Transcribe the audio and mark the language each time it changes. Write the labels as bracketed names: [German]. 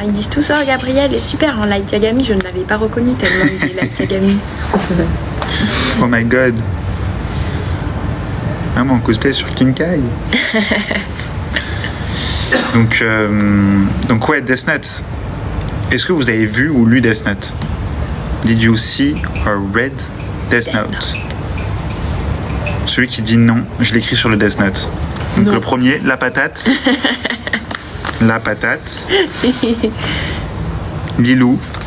[French] Ils disent tous, oh, Gabriel est super en Light Yagami. Je ne l'avais pas reconnu tellement il est Light Yagami. [English] Oh my god. [French] Ah, mon cosplay sur Kinkai. Donc ouais, Death Note. Est-ce que vous avez vu ou lu Death Note? [English] Did you see or read Death Note? [French] Celui qui dit non, je l'écris sur le Death Note. Donc non. Le premier, la patate. La patate. Lilou.